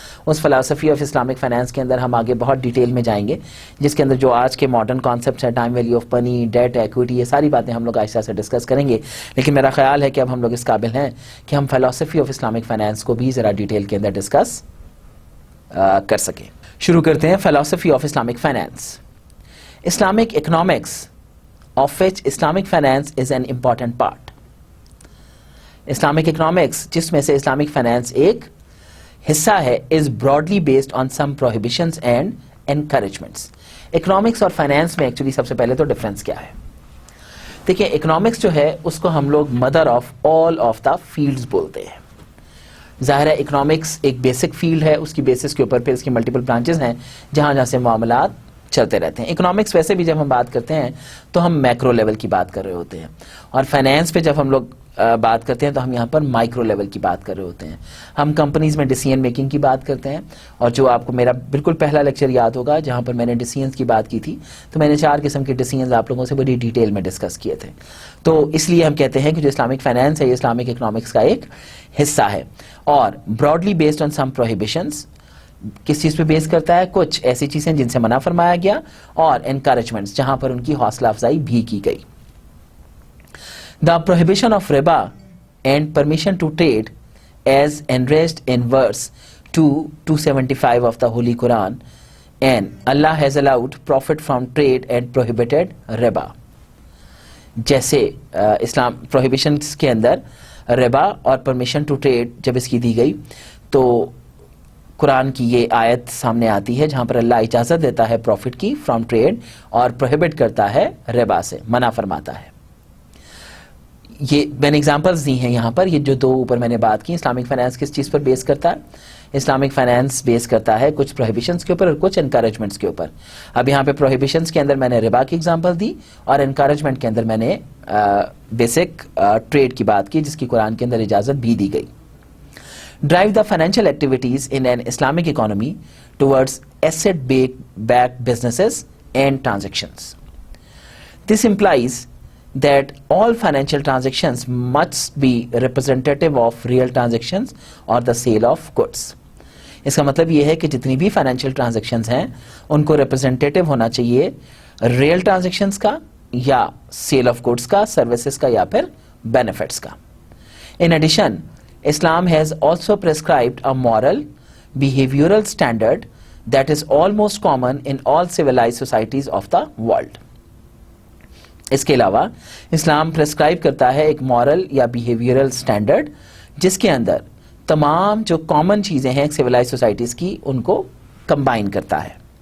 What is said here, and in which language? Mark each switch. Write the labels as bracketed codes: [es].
[ur] اس فلسفی of Islamic finance کے اندر ہم آگے بہت ڈیٹیل میں جائیں گے، جس کے اندر جو آج کے ماڈرن کانسیپٹس ہیں، time value of money, date, equity, یہ ساری باتیں ہم لوگ آہستہ سے ڈسکس کریں گے. لیکن میرا خیال ہے کہ اب ہم لوگ اس قابل ہیں کہ ہم فلسفی آف اسلامک فائنینس کو بھی ذرا ڈیٹیل کے اندر ڈسکس کر سکیں. شروع کرتے ہیں فلسفی of Islamic finance. [en] Islamic economics of which Islamic finance is an important part. Islamic economics [ur] جس میں سے [en] Islamic finance [ur] ایک حصہ ہے [en] is broadly based on some prohibitions and encouragements. [ur] Economics اور finance میں ایکچولی سب سے پہلے تو ڈفرینس کیا ہے؟ دیکھیں اکنامکس جو ہے اس کو ہم لوگ [en] mother of all of the fields [ur] بولتے ہیں. ظاہر ہے اکنامکس ایک بیسک فیلڈ ہے، اس کی بیسس کے اوپر پھر اس کی ملٹیپل برانچز ہیں جہاں سے معاملات چلتے رہتے ہیں. اکنامکس ویسے بھی جب ہم بات کرتے ہیں تو ہم میکرو لیول کی بات کر رہے ہوتے ہیں، اور فائنینس پہ جب ہم لوگ بات کرتے ہیں تو ہم یہاں پر مائکرو لیول کی بات کر رہے ہوتے ہیں. ہم کمپنیز میں ڈیسیژن میکنگ کی بات کرتے ہیں، اور جو آپ کو میرا بالکل پہلا لیکچر یاد ہوگا جہاں پر میں نے ڈیسیژنز کی بات کی تھی تو میں نے 4 قسم کے ڈیسیژنز آپ لوگوں سے بڑی ڈیٹیل میں ڈسکس کیے تھے. تو اس لیے ہم کہتے ہیں کہ جو اسلامک فائنینس ہے یہ اسلامک اکنامکس کا ایک حصہ ہے، اور [en] Broadly based on some prohibitions. [ur] کس چیز پہ بیس کرتا ہے؟ کچھ ایسی چیزیں جن سے منع فرمایا گیا، اور انکریجمنٹس جہاں پر ان کی حوصلہ افزائی بھی کی گئی. [en] The prohibition of riba and permission to trade as enraged in verse 275 of the Holy Quran, and Allah has allowed profit from trade and prohibited riba. [ur] جیسے اسلام prohibitions کے اندر ربا اور permission to trade جب اس کی دی گئی تو قرآن کی یہ آیت سامنے آتی ہے جہاں پر اللہ اجازت دیتا ہے پروفٹ کی فرام ٹریڈ اور پروہیبٹ کرتا ہے ربا سے، منع فرماتا ہے. یہ میں نے ایگزامپلز دی ہیں یہاں پر. یہ جو 2 اوپر میں نے بات کی، اسلامک فائنینس کس چیز پر بیس کرتا ہے؟ اسلامک فائنینس بیس کرتا ہے کچھ پروہیبیشنز کے اوپر اور کچھ انکریجمنٹس کے اوپر. اب یہاں پہ پروہیبیشنز کے اندر میں نے ربا کی ایگزامپل دی، اور انکریجمنٹ کے اندر میں نے بیسک ٹریڈ کی بات کی جس کی قرآن کے اندر اجازت بھی دی گئی. [en] Drive the financial activities in an Islamic economy towards asset-backed businesses and transactions. This implies that all financial transactions must be representative of real transactions or the sale of goods. [ur] اس کا مطلب یہ ہے کہ جتنی بھی فائنینشیل ٹرانزیکشنز ہیں ان کو representative ہونا چاہیے ریئل ٹرانزیکشنز کا، یا سیل آف گڈس کا، سروسز کا، یا پھر بینیفٹس کا. [en] In addition, Islam has also prescribed a moral, behavioral standard that is almost common in all civilized societies of the world. [ur] اس کے علاوہ اسلام پرسکرائب کرتا ہے ایک مورل یا بیہیویئرل اسٹینڈرڈ جس کے اندر تمام جو کامن چیزیں ہیں سویلائز سوسائٹیز کی ان کو کمبائن کرتا ہے.